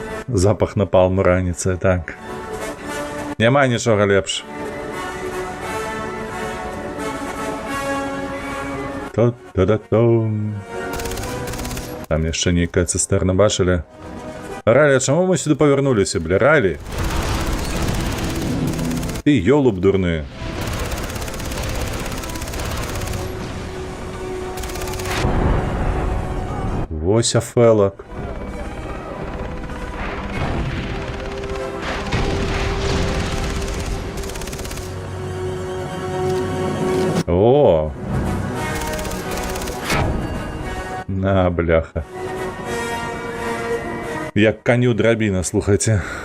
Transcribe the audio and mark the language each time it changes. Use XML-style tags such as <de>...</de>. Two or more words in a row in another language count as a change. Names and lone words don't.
<be>Запах напалму раніцай, так. Няма нічога лепш. Та-та-та-там. Там яшчэ нейкая цыстэрна, бачылі? Ралі, а чаму мы сюды павярнуліся, бля, Ралі? Ты ёлуб дурны. Вось афелак. О! На, бляха. Як коню драбіна, слухайте.</be>